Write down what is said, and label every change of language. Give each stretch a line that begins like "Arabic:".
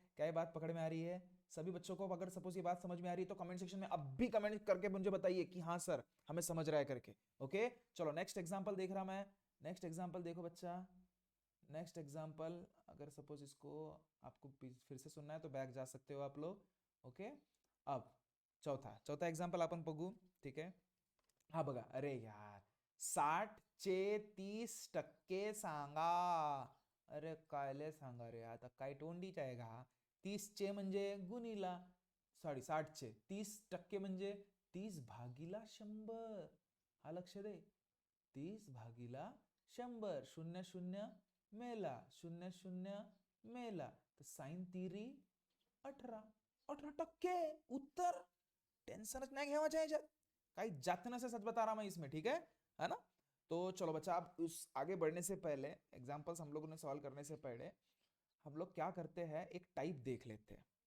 Hindi: क्या ये बात पकड़ में आ रही है? सभी बच्चों को अगर सपोज ये बात समझ में आ रही है तो कमेंट सेक्शन में अब भी कमेंट करके मुझे बताइए कि हाँ सर हमें समझ रहा है करके. ओके, चलो नेक्स्ट एग्जांपल देख रहा मैं. नेक्स्ट एग्जांपल देखो बच्चा. नेक्स्ट एग्जांपल, अगर सपोज इसको आपको फिर से सुनना है तो बैक जा सकते हो आप लोग.
Marathi: ओके, अब चौथा एग्जांपल आपण बघू. ठीक आहे, हा बघा. अरे यार, 60चे 30% सांगा. अरे कायले सांगा रे, आता काय तोंडीच आहे का? 30चे म्हणजे गुणीला, सॉरी 60चे 30% म्हणजे 30 भागीला 100. हा लक्ष दे. 30/100. 0 0 मेला. 0 0 मेला. तर साईन तिरी 18%. उत्तर. टेंशनच नाही घ्यायच्या याच्यात. काही जात नसे,
Hindi: सच बता रहा मैं इसमें. ठीक है ना. तो चलो बच्चा, आप उस आगे बढ़ने से पहले, एग्जाम्पल्स हम लोगों ने सॉल्व करने से पहले हम लोग क्या करते हैं, एक टाइप देख लेते हैं.